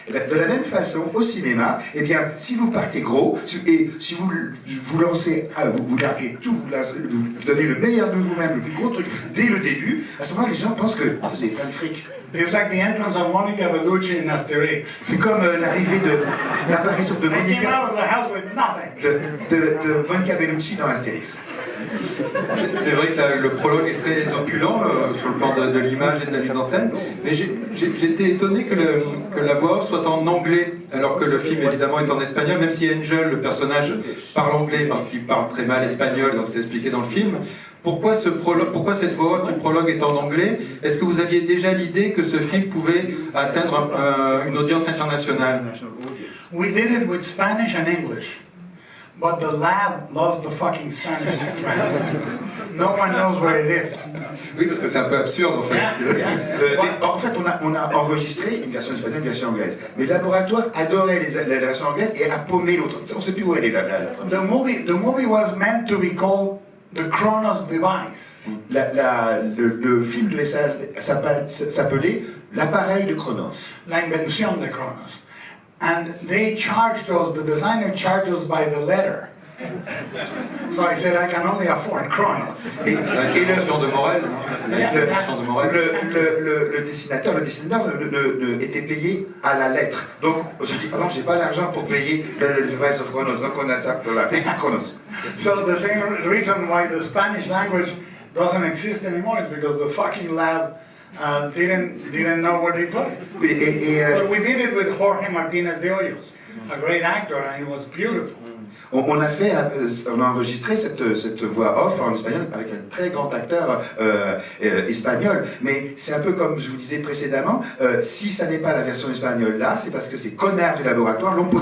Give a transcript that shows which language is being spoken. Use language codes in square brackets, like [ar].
[fr] De la même façon, au cinéma, eh bien, si vous partez gros, et si vous lancez, vous larguez tout, vous donnez le meilleur de vous-même, le plus gros truc, dès le début, à ce moment-là, les gens pensent que vous avez plein de fric. [en] It's like the entrance of Monica Bellucci in Asterix. [fr] C'est comme l'arrivée de l'apparition de [en] I came [fr] Monica, [en] out of the house with nothing. [fr] de Monica Bellucci dans Astérix. C'est vrai que le prologue est très opulent sur le plan de l'image et de la mise en scène, mais j'ai été étonné que la voix off soit en anglais, alors que le film évidemment est en espagnol, même si Angel, le personnage, parle anglais parce qu'il parle très mal espagnol, donc c'est expliqué dans le film. Pourquoi cette voix off du prologue est en anglais? Est-ce que vous aviez déjà l'idée que ce film pouvait atteindre une audience internationale? [en] We did it with Spanish and English, but the lab loves the fucking Spanish. No one knows where it is. [fr] Oui, parce que c'est un peu absurde en fait. En fait, on a enregistré une version espagnole, une version anglaise. Mais le laboratoire adorait la version anglaise et a paumé l'autre. On ne sait plus où elle est, la première. [en] The movie was meant to be called The Chronos Device. [fr] Le film devait s'appeler L'appareil de Chronos. [es] La invención de Chronos. [en] And they charged us, the designer charged us by the letter. So I said, I can only afford Chronos. [fr] L'invention de Morel. Le dessinateur était payé à la lettre. Donc, j'ai dit, non, j'ai pas l'argent pour payer le [en] device of Chronos. [fr] Donc, on a ça pour l'appeler Chronos. [en] So the same reason why the Spanish language doesn't exist anymore is because the fucking lab didn't know where they put it. But we did it with Jorge Martinez de Hoyos, a great actor, and it was beautiful. [fr] On a enregistré cette voix off en espagnol avec un très grand acteur espagnol, mais c'est un peu comme je vous disais précédemment, si ça n'est pas la version espagnole là, c'est parce que ces connards du laboratoire l'ont pris.